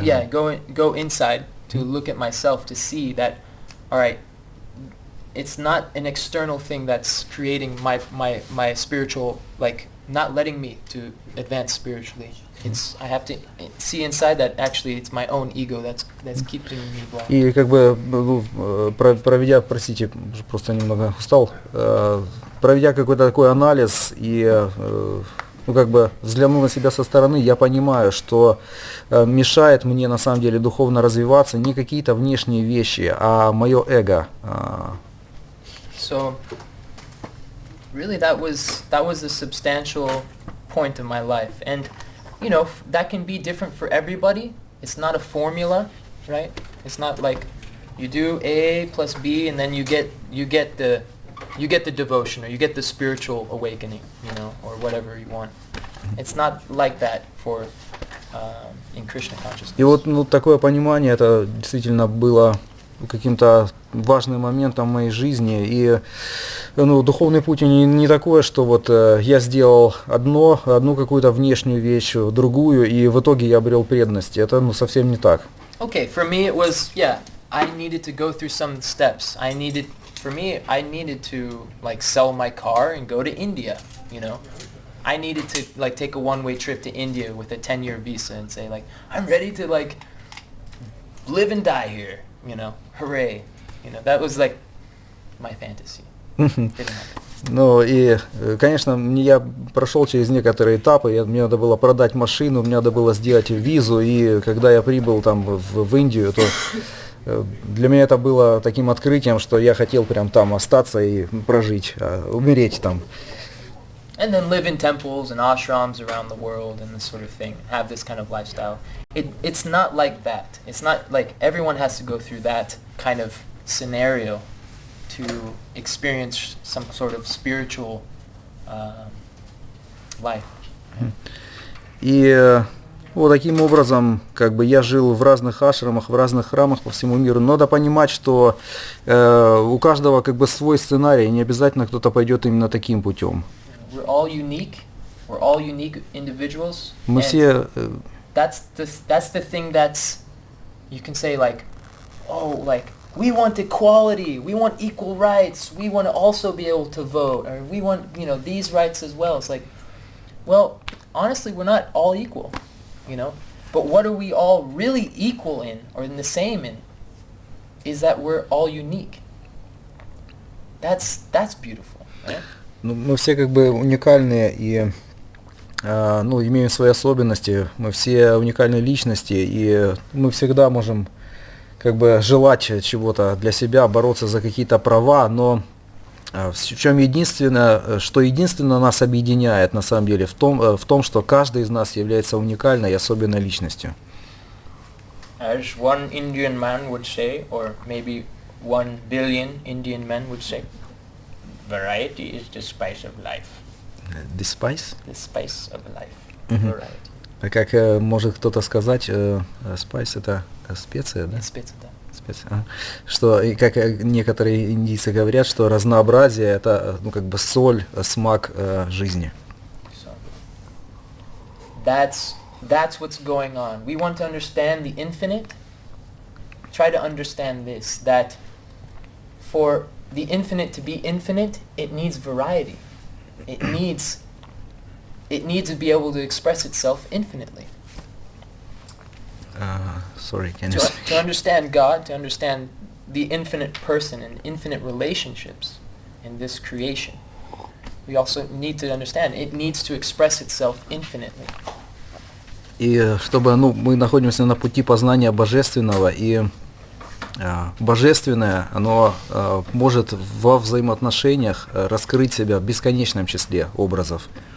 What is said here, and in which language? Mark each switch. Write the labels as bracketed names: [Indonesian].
[English] Go inside to look at myself to see that, all right, it's not an external thing that's creating my spiritual, like not letting me to advance spiritually. I have to see inside that actually it's my own ego that's keeping me blind. [Russian] И как бы проведя, простите, просто немного устал, проведя какой-то такой анализ и как бы взглянув на себя со стороны, я понимаю, что мешает мне на самом деле духовно развиваться не какие-то внешние вещи, а мое эго. [English] So really that was a substantial point of my life, and that can be different for everybody. It's not a formula, right? It's not like you do A plus B and then you get the devotion, or you get the spiritual awakening, or whatever you want. It's not like that for in Krishna consciousness. [Russian] И вот такое понимание, это действительно было каким-то важным моментом в моей жизни. И ну, духовный путь не такое, что вот я сделал одну какую-то внешнюю вещь, другую, и в итоге я обрел преданность. Это ну, совсем не так. [English] Okay, for me it was, yeah, I needed to go through some steps. I needed to like sell my car and go to India, you know. I needed to like take a one-way trip to India with a 10-year visa and say like, I'm ready to like live and die here, you know, hooray. You know, that was like my fantasy. Didn't happen. [Russian] Ну и, конечно, я прошел через некоторые этапы, мне надо было продать машину, мне надо было сделать визу, и когда я прибыл там в Индию, то для меня это было таким открытием, что я хотел прям там остаться и прожить, умереть там. [English] And then live in temples and ashrams around the world and this sort of thing, have this kind of lifestyle. It's not like that. It's not like everyone has to go through that kind of scenario to experience some sort of spiritual life. [Russian] И вот таким образом, как бы я жил в разных ашрамах, в разных храмах по всему миру. Но надо понимать, что у каждого как бы свой сценарий, не обязательно кто-то пойдет именно таким путем. [English] We're all unique. We're all unique individuals. [Russian] Мы все. [English] That's the thing that's, you can say like, oh, like we want equality, we want equal rights, we want to also be able to vote, or we want, you know, these rights as well. It's like, well, honestly, we're not all equal, you know. But what are we all really equal in, or in the same in, is that we're all unique. That's beautiful, right? [Russian] Ну, мы все как бы уникальные и ну, имеем свои особенности. Мы все уникальные личности, и мы всегда можем как бы желать чего-то для себя, бороться за какие-то права, но в чем единственно нас объединяет на самом деле, в том, что каждый из нас является уникальной и особенной личностью. [English] As one Indian man would say, or maybe 1 billion Indian men would say, variety is the spice of life. The spice? The spice of life. Variety. [Russian] А как может кто-то сказать, spice это специя, да? Специя, да. Специя. Что, и как некоторые индийцы говорят, что разнообразие это ну, как бы соль, смак жизни. [English] So, that's what's going on. We want to understand the infinite. Try to understand this, that for the infinite to be infinite, it needs variety. It needs to be able to express itself infinitely. Sorry, can you to understand God, to understand the infinite person and infinite relationships in this creation, we also need to understand it needs to express itself infinitely. [Russian] И чтобы, ну, мы находимся на пути познания божественного, и божественное, оно может во взаимоотношениях раскрыть себя в бесконечном числе образов.